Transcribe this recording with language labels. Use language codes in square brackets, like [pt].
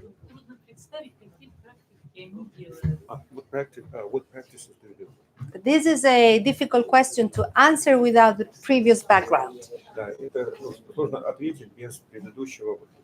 [ru] Трудно представить, какие практики они делают. [en] What practices do you do? This is a difficult question to answer without the previous background [ru] Да, это сложно ответить без предыдущего.